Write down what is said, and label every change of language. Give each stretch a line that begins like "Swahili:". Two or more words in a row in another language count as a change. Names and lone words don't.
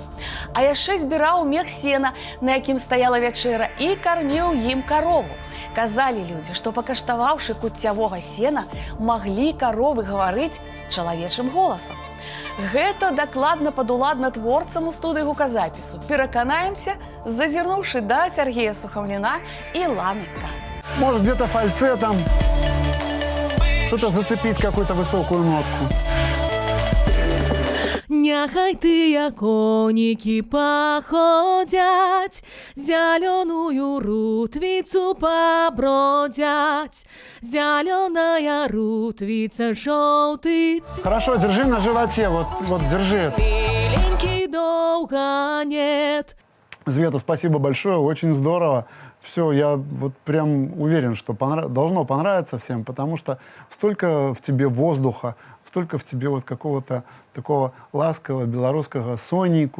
Belarusian: А яшчэ збіраў мех сена, на якім стаяла вячэра, і карміў ім карову. Казалі людзі, што пакаштаваўшы куццявога сена, маглі каровы гаварыць чалавечым голасам. Гэта дакладна падуладна творцам у студыі гуказапісу. Пераканаемся, зазірнуўшы да Сергея Сухомлина і Ланы Кас.
Russian: Может, где-то фальцетом что-то зацепить, какую-то высокую нотку.
Belarusian: Няхай тыя конікі паходзяць, зялёную рутвіцу пабродзяць, зялёная рутвіца жоўты цвет.
Russian: Хорошо, держи на животе, вот держи. Миленький долго нет. Света, спасибо большое, очень здорово. Все, я вот прям уверен, что должно понравиться всем, потому что столько в тебе воздуха, столько в тебе вот какого-то такого ласкового белорусского сонейку.